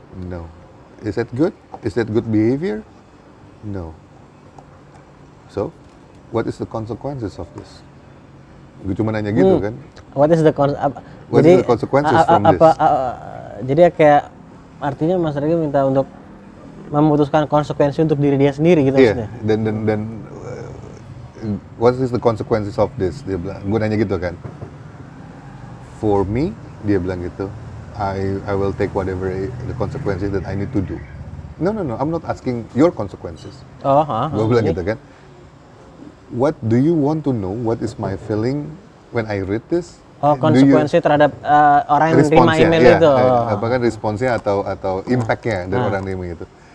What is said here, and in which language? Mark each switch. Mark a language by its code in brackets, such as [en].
[en] No. Is that good? Is that good behavior? No. So, what is the consequences of this? [id] Gue cuma nanya gitu kan. [en] What is the consequences from this? [id] Jadi kayak artinya Mas Regi minta untuk memutuskan konsekuensi untuk diri dia sendiri gitu maksudnya. [en] Dan what is the consequences of this? [id] Dia bilang, gue nanya gitu kan. [en] For me, [id] dia bilang gitu, [en] I will take whatever the consequences that I need to do. No, I'm not asking your consequences. [id] Gue bilang gitu kan. [en] What do you want to know? What is my feeling when I read this? [id] Konsekuensi terhadap orang yang menerima email itu. Apakah responsnya atau impactnya dari orang yang itu?